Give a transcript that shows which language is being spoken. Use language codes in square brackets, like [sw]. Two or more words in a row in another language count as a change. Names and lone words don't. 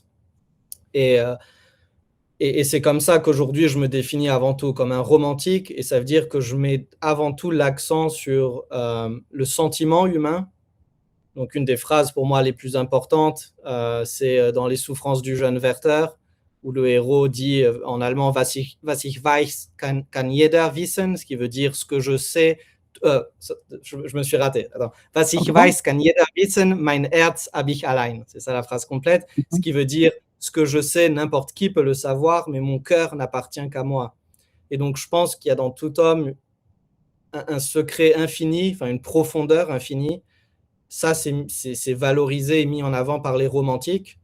[fr] Et c'est comme ça qu'aujourd'hui, je me définis avant tout comme un romantique, et ça veut dire que je mets avant tout l'accent sur le sentiment humain. Donc, une des phrases pour moi les plus importantes, c'est dans Les souffrances du jeune Werther, où le héros dit en allemand [de] was ich weiß, kann jeder wissen, [fr] ce qui veut dire ce que je sais. Je me suis raté. Attends. [de] Was ich weiß, kann jeder wissen, mein Herz hab ich allein. [fr] C'est ça la phrase complète. Ce qui veut dire ce que je sais, n'importe qui peut le savoir, mais mon cœur n'appartient qu'à moi. Et donc, je pense qu'il y a dans tout homme un secret infini, enfin une profondeur infinie. Ça, c'est valorisé et mis en avant par les romantiques.